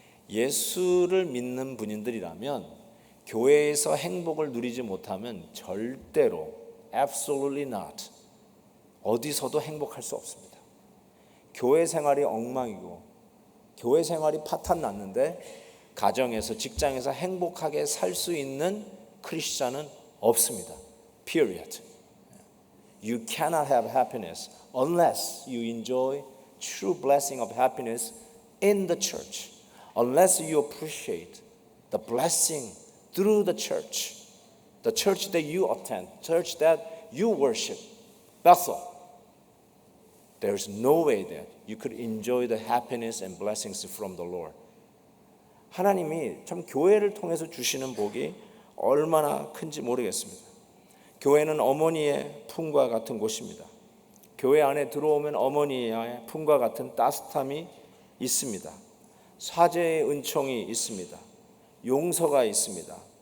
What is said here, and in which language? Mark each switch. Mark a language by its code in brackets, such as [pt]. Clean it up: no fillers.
[ko] 예수를 믿는 분들이라면 교회에서 행복을 누리지 못하면 절대로 [en] absolutely not [ko] 어디서도 행복할 수 없습니다. 교회 생활이 엉망이고 교회 생활이 파탄 났는데 가정에서 직장에서 행복하게 살 수 있는 크리스찬은 없습니다. [en] Period. You cannot have happiness unless you enjoy true blessing of happiness in the church. Unless you appreciate the blessing through the church that you attend, church that you worship, Bethel. There's no way that you could enjoy the happiness and blessings from the Lord. [ko] 하나님이 참 교회를 통해서 주시는 복이 얼마나 큰지 모르겠습니다. 교회는 어머니의 품과 같은 곳입니다. 교회 안에 들어오면 어머니의 품과 같은 따뜻함이 있습니다. 사죄의 은총이 있습니다. 용서가 있습니다.